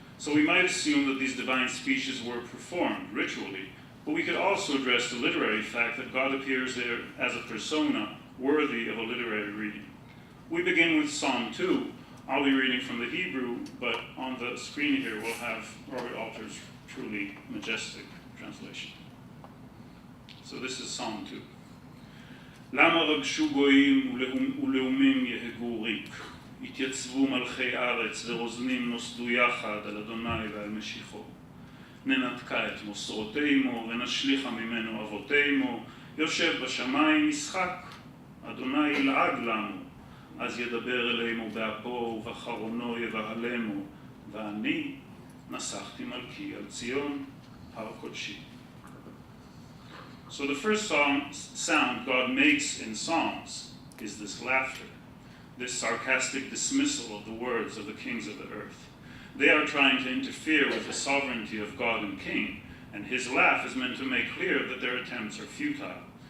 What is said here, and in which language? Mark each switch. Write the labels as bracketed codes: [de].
[en] So we might assume that these divine speeches were performed ritually, but we could also address the literary fact that God appears there as a persona worthy of a literary reading. We begin with Psalm 2. I'll be reading from the Hebrew, but on the screen here we'll have Robert Alter's truly majestic translation. So this is Psalm 2. [he] למה רגשו גויים ולאומים יהגו ריק, התייצבו מלכי ארץ ורוזנים נוסדו יחד על אדוני ועל משיחו. ננתקה את מוסרותימו ונשליכה ממנו אבותימו, יושב בשמיים ישחק, אדוני ילעג לנו, אז ידבר אלינו באפו ובחרונו יבהלנו, ואני נסחתי מלכי על ציון הר קודשי. [en] So the first sound God makes in Psalms is this laughter, this sarcastic dismissal of the words of the kings of the earth. They are trying to interfere with the sovereignty of God and King, and his laugh is meant to make clear that their attempts are futile.